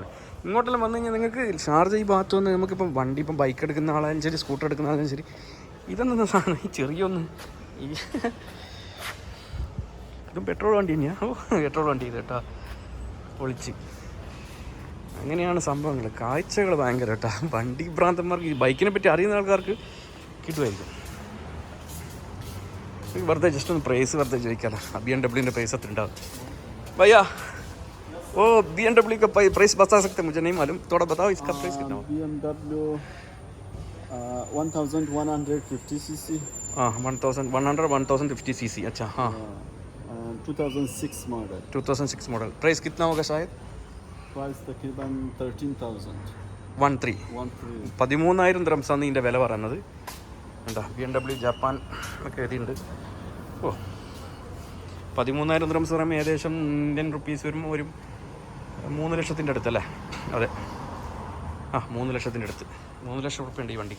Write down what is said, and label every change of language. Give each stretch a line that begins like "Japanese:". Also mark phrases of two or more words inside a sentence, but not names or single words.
Malayalam: ഇങ്ങോട്ടെല്ലാം വന്നു കഴിഞ്ഞാൽ നിങ്ങൾക്ക് ഷാർജ ഈ ഭാഗത്ത് വന്ന് നമുക്കിപ്പം വണ്ടി ഇപ്പം ബൈക്ക് എടുക്കുന്ന ആളായാലും ശരി, സ്കൂട്ടർ എടുക്കുന്ന ആളായാലും ശരി, ഇതെന്താ സാധനം ഈ ചെറിയൊന്ന് ഈ ഇതും പെട്രോൾ വണ്ടി തന്നെയാണ്. പെട്രോൾ വണ്ടി ഇത് കേട്ടോ പൊളിച്ച്. അങ്ങനെയാണ് സംഭവങ്ങൾ. കാഴ്ചകൾ ഭയങ്കര കേട്ടോ. വണ്ടി ഭ്രാന്തന്മാർക്ക്, ഈ ബൈക്കിനെ പറ്റി അറിയുന്ന ആൾക്കാർക്ക് കിട്ടുമായിരിക്കും. വെറുതെ ജസ്റ്റ് ഒന്ന് പ്രൈസ് വെറുതെ ചോദിക്കാമല്ലോ. BMW പ്രൈസ് എത്ര ഉണ്ടാവും
Hindi: भैया? वो BMW का प्राइस बता सकते हैं? मुझे नहीं मालूम, थोड़ा बताओ इसका प्राइस कितना हो? BMW 1150 cc. हाँ 1150 cc. अच्छा हाँ 2006 मॉडल. 2006 मॉडल. प्राइस कितना होगा शायद? प्राइस तकरीबन 13,000.
Malayalam: 13,000 ദിറംസാണ് ഇതിൻ്റെ വില പറയുന്നത്. എന്താ BMW ജപ്പാൻ ഒക്കെ എഴുതിയിട്ടുണ്ട്. ഓ 13,000 ദിറംസ് പറയുമ്പോൾ ഏകദേശം
English: Indian rupees
Malayalam: വരുമ്പോൾ ഒരു 3 ലക്ഷത്തിൻ്റെ അടുത്തല്ലേ? അതെ, 3 ലക്ഷത്തിൻ്റെ അടുത്ത്. 3 ലക്ഷം റുപ്യ ഉണ്ട് ഈ വണ്ടിക്ക്.